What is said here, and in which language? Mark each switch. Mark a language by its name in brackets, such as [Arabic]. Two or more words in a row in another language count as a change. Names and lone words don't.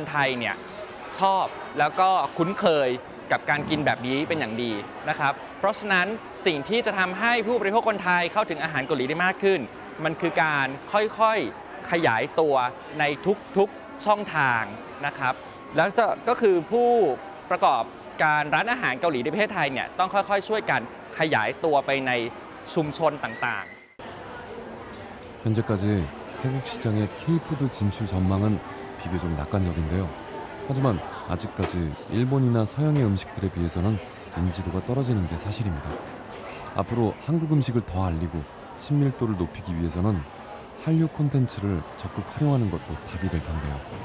[Thai] ไทยเนี่ยชอบแล้วก็คุ้นเคยกับการกินแบบนี้เป็นอย่างดีนะครับเพราะฉะนั้นสิ่งที่จะทำให้ผู้บริโภคคนไทยเข้าถึงอาหารเกาหลีได้มากขึ้นมันคือการค่อยๆขยายตัวในทุกๆช่องทางนะครับแล้วก็คือผู้ประกอบการร้านอาหารเกาหลีในประเทศไทยเนี่ยต้องค่อยๆช่วยกันขยายตัวไปในชุมชนต่างๆ [Korean] 현재까지 태국 시장의 K-푸드 진출 전망은 비교적 낙관적인데요. 하지만 아직까지 일본이나 서양의 음식들에 비해서는 인지도가 떨어지는 게 사실입니다. 앞으로 한국 음식을 더 알리고 친밀도를 높이기 위해서는 한류 콘텐츠를 적극 활용하는 것도 답이 될 텐데요.